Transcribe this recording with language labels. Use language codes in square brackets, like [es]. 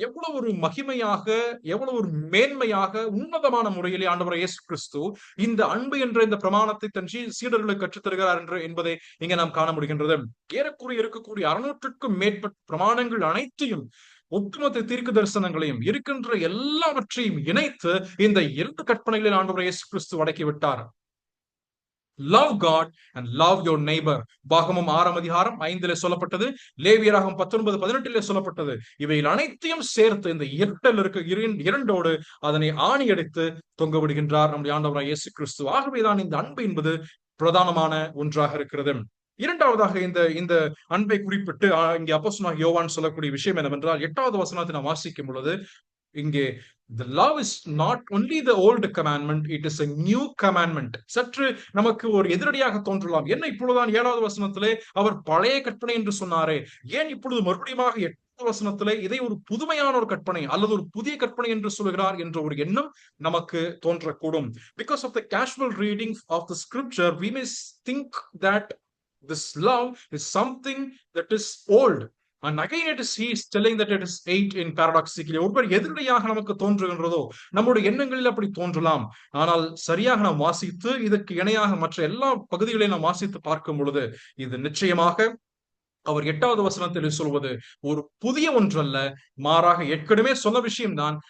[ta] எவ்வளவு ஒரு மகிமையாக, எவ்வளவு ஒரு மேன்மையாக, உன்னதமான முறையிலே ஆண்டவர் இயேசு கிறிஸ்து இந்த அன்பு என்ற இந்த பிரமாணத்தை தன் சீடர்களுக்கு கற்றுத் தருகிறார் என்பதை இங்க நாம் காண முடிகின்றது. ஏறக்குறைய இருக்கக்கூடிய 600க்கும் மேற்பட்ட பிரமாணங்கள் அனைத்தையும், ஒட்டுமொத்த தீர்க்க தரிசனங்களையும் இருக்கின்ற எல்லாவற்றையும் இணைத்து இந்த 2 கற்பனைகளில் ஆண்டவர் இயேசு கிறிஸ்து அடக்கிவிட்டார். [en] Love God and love your neighbor. [ta] பாகமம் 6ஆம் அதிகாரம் 5 சொல்லப்பட்டது, லேவியராகமம் 19:18 சொல்லப்பட்டது. இவையில் அனைத்தையும் சேர்த்து இந்த இரண்டோடு அதனை ஆணி அடித்து தொங்க விடுகின்றார் நம்முடைய ஆண்டவராகிய இயேசு கிறிஸ்து. ஆகவேதான் இந்த அன்பு என்பது பிரதானமான ஒன்றாக இருக்கிறது. இரண்டாவதாக இந்த அன்பை குறிப்பிட்டு இங்கே அப்போஸ்தலனாகிய யோவான் சொல்லக்கூடிய விஷயம் என்னவென்றால், 8வது வசனத்தை நாம் வாசிக்கும் பொழுது இங்கே [en] the love is not only the old commandment, it is a new commandment. [ta] சற்று நமக்கு ஒரு எதிரடியாக தோன்றலாம். என்ன இப்பொழுதுதான் 7வது வசனத்திலே அவர் பழைய கற்பனை என்று சொன்னாரே, ஏன் இப்பொழுது மறுபடியும் 8வது வசனத்திலே இதை ஒரு புதுமையான ஒரு கற்பனை அல்லது ஒரு புதிய கற்பனை என்று சொல்கிறார் என்ற ஒரு எண்ணம் நமக்கு தோன்றக்கூடும். [en] Because of the casual reading of the scripture, we may think that this love is something that is old. And again he is telling that it is 8 in paradoxically. [ta] ஒருவர் எதிரடியாக நமக்கு தோன்றுகின்றதோ, நம்முடைய எண்ணங்களில் அப்படி தோன்றலாம். ஆனால் சரியாக நாம் வாசித்து இதற்கு இணையாக மற்ற எல்லா பகுதிகளையும் நாம் வாசித்து பார்க்கும் பொழுது இது நிச்சயமாக அவர் 8வது வசனத்தில் சொல்வது ஒரு புதிய ஒன்றல்ல, மாறாக ஏற்கனவே சொன்ன விஷயம்தான்.